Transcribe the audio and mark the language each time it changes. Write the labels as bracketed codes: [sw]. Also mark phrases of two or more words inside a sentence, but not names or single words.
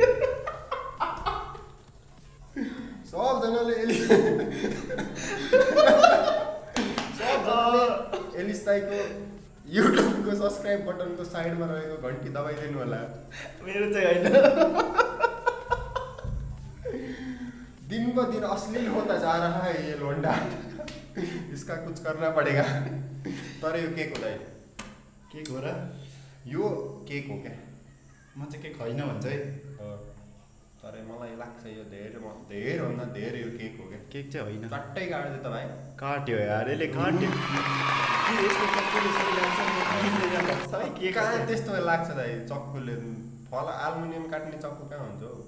[ne] सबजनाले एलिस दाइको युट्युबको सब्सक्राइब बटनको साइडमा रहेको घन्टी दबाइदिनु होला मेरो चाहिँ होइन [hi] दिन ब दिन अश्लील होता जा रहा है ये लोंडा इसका कुछ करना पड़ेगा [ne] तर यो केक हुँदैन केक हो र यो केक हो क्या म चाहिँ केक होइन भन्छ है तर मलाई लाग्छ यो धेरैभन्दा धेरै यो केक हो क्या केक चाहिँ होइन चट्टै काट्यो त भाइ काट्यो यार यसले काट्यो कहाँ त्यस्तो लाग्छ त चक्कुले [en] foil aluminium [ne] काट्ने चक्कु कहाँ हुन्छ हौ